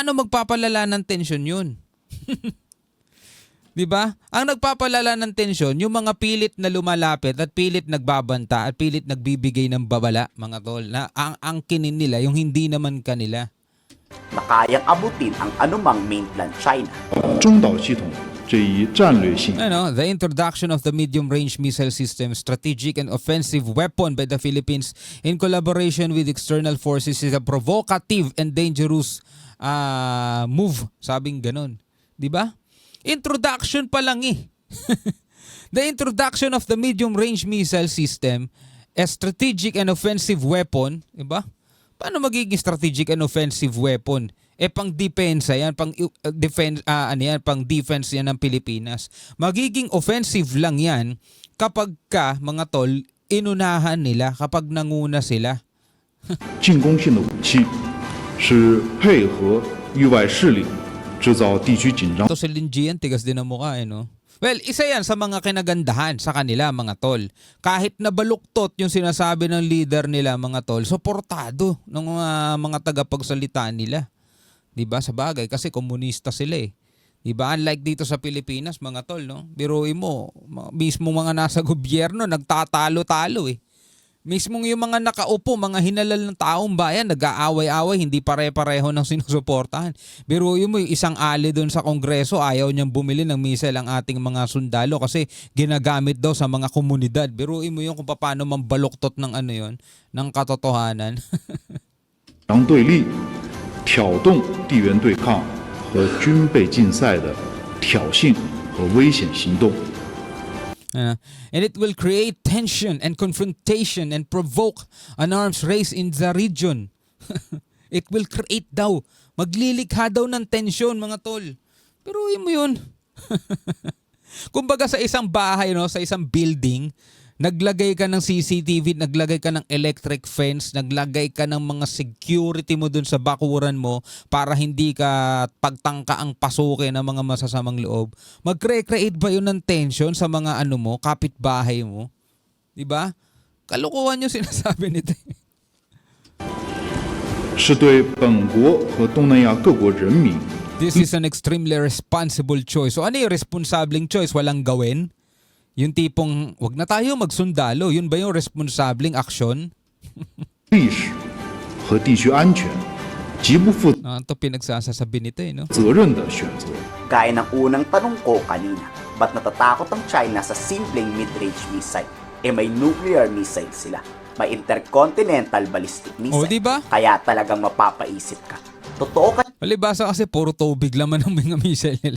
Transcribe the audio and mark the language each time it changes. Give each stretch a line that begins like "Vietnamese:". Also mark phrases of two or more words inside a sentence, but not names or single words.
Filipino: Paano magpapalala ng tensyon 'yun? 'Di ba? Ang nagpapalala ng tensyon yung mga pilit na lumalapit at pilit nagbabanta at pilit nagbibigay ng babala, mga tol, na ang angkinin nila yung hindi naman kanila. na kayang abutin ang anumang mainland China.
Chinese: 中导系统这一战略性
English: The introduction of the medium-range missile system, strategic and offensive weapon by the Philippines in collaboration with external forces is a provocative and dangerous move.
Filipino: Sabing ganon. Di ba? Introduction pa lang eh.
English: The introduction of the medium-range missile system, a strategic and offensive weapon,
Filipino: di ba? Paano magiging
English: strategic and offensive weapon?
Filipino: Pang depensa yan, pang defense pang defense yan ng Pilipinas. Magiging offensive lang yan kapag mga tol inunahan nila, kapag nanguna sila.
Chinese: 进攻性的武器，是配合域外势力制造地区紧张。
Filipino: Ito si Lin Jian, tigas din ang mukha no? Well, isa yan sa mga kinagandahan sa kanila mga tol. Kahit na baluktot yung sinasabi ng leader nila mga tol, suportado ng mga tagapagsalita nila. 'Di ba? Sa bagay kasi komunista sila eh. 'Di ba? Unlike dito sa Pilipinas mga tol, no? Biruin mo, mismo mga nasa gobyerno nagtatalo-talo eh. Mismong yung mga nakaupo, mga hinalal ng taong bayan, nag-aaway-away, hindi pare-pareho ng sinusuportahan. Biruin mo yung isang ali doon sa Kongreso, ayaw niyang bumili ng missile ang ating mga sundalo kasi ginagamit daw sa mga komunidad. Biruin mo yung kung paano mambaluktot ng yon, ng katotohanan.
Chinese: 张对立，挑动地缘对抗和军备竞赛的挑衅和危险行动。
English: And it will create tension and confrontation and provoke an arms race in the region. It will create daw.
Filipino: Maglilikha daw ng tension mga tol. Pero mo yun. Kumbaga sa isang bahay, no, sa isang building, naglagay ka ng CCTV, naglagay ka ng
English: electric fence,
Filipino: naglagay ka ng mga security mo dun sa bakuran mo para hindi ka pagtangka ang pasukin ng mga masasamang loob. Mag-create ba yun ng tension sa mga kapitbahay mo? Diba? Kalukuhan yung sinasabi nito.
Chinese: 是对本国和东南亚各国人民
English: This is an extremely responsible choice.
Filipino: So ano yung responsableng choice? Walang gawin? Yung tipong, wag na tayo magsundalo. Yun ba yung responsableng aksyon?
Chinese: 历史和地区安全极不负
Filipino: Ito pinagsasasabi nito no?
Chinese: 责任的选择。
Filipino: Gaya ng unang tanong ko kanina, ba't natatakot ang China sa simpleng
English: mid-range missile?
Filipino: May
English: nuclear missile
Filipino: sila. May
English: intercontinental ballistic missile.
Filipino: Diba? Kaya talagang mapapaisip ka. Totoo Palibasa kasi puro tubig laman ng mga missile nila.